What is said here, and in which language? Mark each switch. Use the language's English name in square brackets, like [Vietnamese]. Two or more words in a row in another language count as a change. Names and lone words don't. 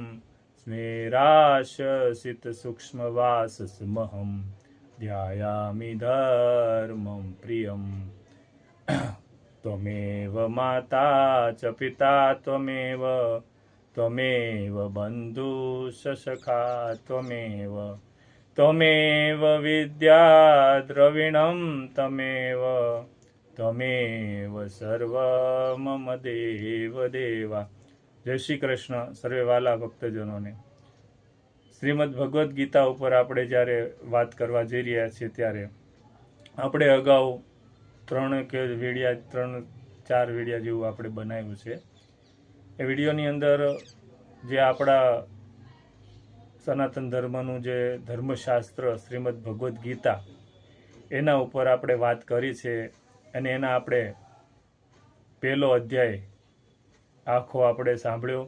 [Sanskrit] स्मेराशसितसूक्ष्मवाससमहं ध्यायामि धर्मं प्रियम् त्वमेव माता च पिता त्वमेव बन्धुश्च सखा त्वमेव विद्या द्रविणं त्वमेव सर्व मम देव देवा। [Gujarati] જય શ્રી કૃષ્ણ। સર્વે વાલા ભક્તજનોને શ્રીમદ ભગવદ્ ગીતા ઉપર આપણે જ્યારે વાત કરવા જઈ રહ્યા છીએ ત્યારે આપણે અગાઉ 3-4 વિડિયા જેવું આપણે બનાવ્યું છે। એ વિડીયોની અંદર જે આપણા સનાતન ધર્મનું જે ધર્મશાસ્ત્ર શ્રીમદ ભગવદ્ ગીતા એના ઉપર આપણે વાત કરી છે અને એના આપણે પહેલો અધ્યાય આખો આપણે સાંભળ્યો।